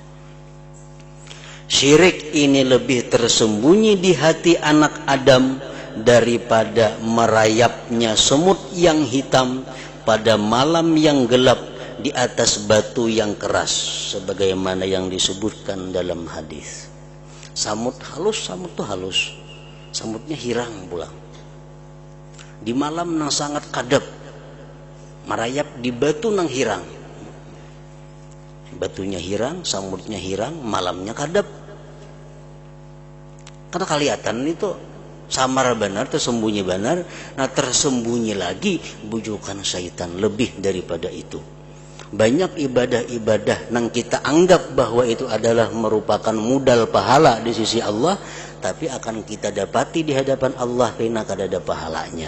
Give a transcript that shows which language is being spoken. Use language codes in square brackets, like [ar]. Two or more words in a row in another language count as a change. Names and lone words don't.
[id] Syirik ini lebih tersembunyi di hati anak Adam daripada merayapnya semut yang hitam pada malam yang gelap di atas batu yang keras, sebagaimana yang disebutkan dalam hadis. [bjn] Samut halus, samut itu halus, samutnya hirang pulang. Di malam nang sangat kadap, merayap di batu nang hirang. Batunya hirang, samutnya hirang, malamnya kadap. Karena kelihatan itu samar benar, tersembunyi benar. Nah, tersembunyi lagi bujukan syaitan lebih daripada itu. Banyak ibadah-ibadah nang kita anggap bahwa itu adalah merupakan modal pahala di sisi Allah, tapi akan kita dapati di hadapan Allah karena kada ada pahalanya.